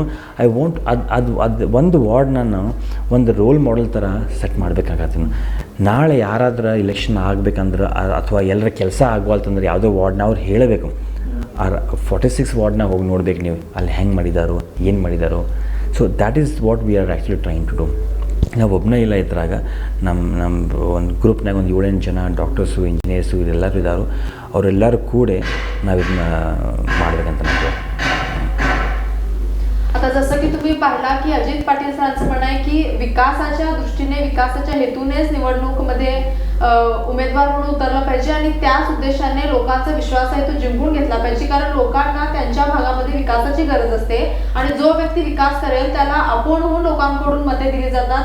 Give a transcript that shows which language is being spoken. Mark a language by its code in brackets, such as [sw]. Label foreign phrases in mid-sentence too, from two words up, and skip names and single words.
[en] I want [kn] ಅದು ಒಂದು ವಾರ್ಡ್ ನಾನು ಒಂದು [en] role model [kn] ಥರ ಸೆಟ್ ಮಾಡಬೇಕಾಗತ್ತೀನಿ. ನಾಳೆ ಯಾರಾದ್ರೂ ಇಲೆಕ್ಷನ್ ಆಗಬೇಕಂದ್ರೆ ಅಥವಾ ಎಲ್ಲರ ಕೆಲಸ ಆಗವಲ್ತಂದ್ರೆ ಯಾವುದೋ ವಾರ್ಡ್ನ ಅವ್ರು ಹೇಳಬೇಕು. 46 ವಾರ್ಡ್ನಾಗ ಹೋಗಿ ನೋಡ್ಬೇಕು ನೀವು, ಅಲ್ಲಿ ಹೆಂಗೆ ಮಾಡಿದಾರೋ, ಏನು ಮಾಡಿದಾರೋ. [en] So that is what we are actually trying to do. [kn] ನಾವು ಒಬ್ಬನೇ ಇಲ್ಲ ಇದ್ರಾಗ, ನಮ್ಮ ಒಂದು ಗ್ರೂಪ್ನಾಗ ಒಂದು 7-8 ಜನ ಡಾಕ್ಟರ್ಸು, ಇಂಜಿನಿಯರ್ಸು ಇವರೆಲ್ಲರೂ ಇದ್ದಾರೆ. ಅವರೆಲ್ಲರೂ ಕೂಡ ನಾವು ಇದನ್ನ ಮಾಡಬೇಕಂತ ನಾವು. [mr] आता जसं की तुम्ही पाहिला की अजित पाटील सरांचं म्हणणं आहे की विकासाच्या दृष्टीने, विकासाच्या हेतूनेच निवडणूकमध्ये उमेदवार म्हणून उतरलं पाहिजे आणि त्याच उद्देशाने लोकांचा विश्वास आहे तो जिंकून घेतला पाहिजे. कारण लोकांना त्यांच्या भागामध्ये विकासाची गरज असते आणि जो व्यक्ती विकास करेल त्याला आपण होऊन लोकांकडून मते दिली जातात.